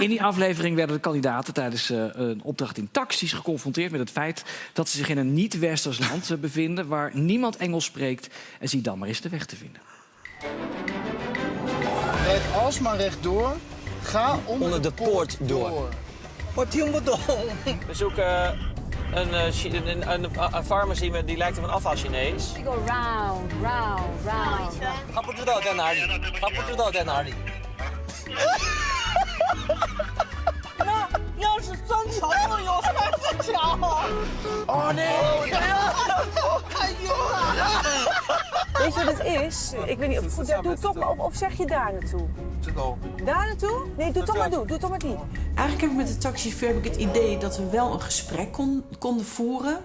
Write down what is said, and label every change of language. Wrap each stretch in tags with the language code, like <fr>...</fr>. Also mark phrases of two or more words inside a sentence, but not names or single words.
<nl>In die aflevering werden de kandidaten tijdens een opdracht in taxis geconfronteerd met het feit dat ze zich in een niet-westers land bevinden waar niemand Engels spreekt. En zie dan maar eens de weg te vinden. Rijd alsmaar rechtdoor. Ga onder de poort door. We zoeken een pharmacy die lijkt op een afval-Chinees.</nl> <en>We go round, round, round.</en> <zh>他不知道在哪里，他不知道在哪里。要是三条就有3条。</zh> <nl>Oh nee! Weet je wat het is? Ik weet niet, doe het toch maar of zeg je daar naartoe? Daar naartoe? Nee, doe toch maar die. Eigenlijk heb ik met de taxichauffeur het idee dat we wel een gesprek konden voeren.</nl>